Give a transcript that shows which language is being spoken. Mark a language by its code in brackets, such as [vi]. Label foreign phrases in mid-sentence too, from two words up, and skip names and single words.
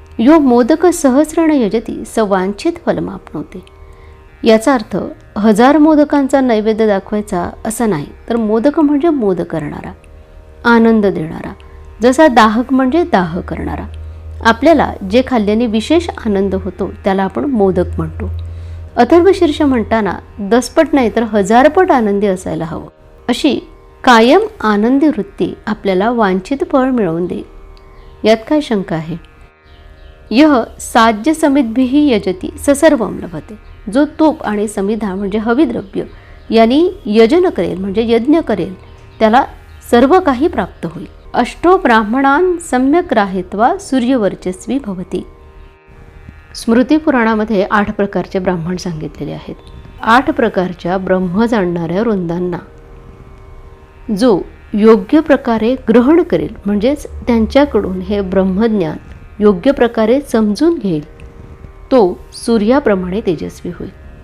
[sa] यो मोदक सहस्रण यजती स वांछित फलमाप्नोति. [mr] याचा अर्थ 1000 मोदकांचा नैवेद्य दाखवायचा असं नाही, तर मोदक म्हणजे मोद करणारा, आनंद देणारा. जसा दाहक म्हणजे दाह करणारा. आपल्याला जे खाल्ल्याने विशेष आनंद होतो त्याला आपण मोदक म्हणतो. अथर्वशीर्ष म्हणताना 10 पट नाही तर 1000 पट आनंदी असायला हवं. अशी कायम आनंदी वृत्ती आपल्याला वांछित फळ मिळवून देईल. यात काय शंका आहे? [sa] यह साज्य समिद्भिः यजती स सर्वं लभते. [mr] जो तूप आणि समिधा म्हणजे हविद्रव्य यांनी यजन करेल म्हणजे यज्ञ करेल त्याला सर्व काही प्राप्त होईल. [sa] अष्टो ब्राह्मणान सम्यक राहित्वा सूर्यवर्चस्वी भवती. [mr] स्मृतिपुराणामध्ये 8 प्रकारचे ब्राह्मण सांगितलेले आहेत. 8 प्रकारच्या ब्रह्म जाणणाऱ्या वृंदांना जो योग्य प्रकारे ग्रहण करेल म्हणजेच त्यांच्याकडून हे ब्रह्मज्ञान योग्य प्रकारे समजून घेईल तो सूर्याप्रमाणे तेजस्वी होईल.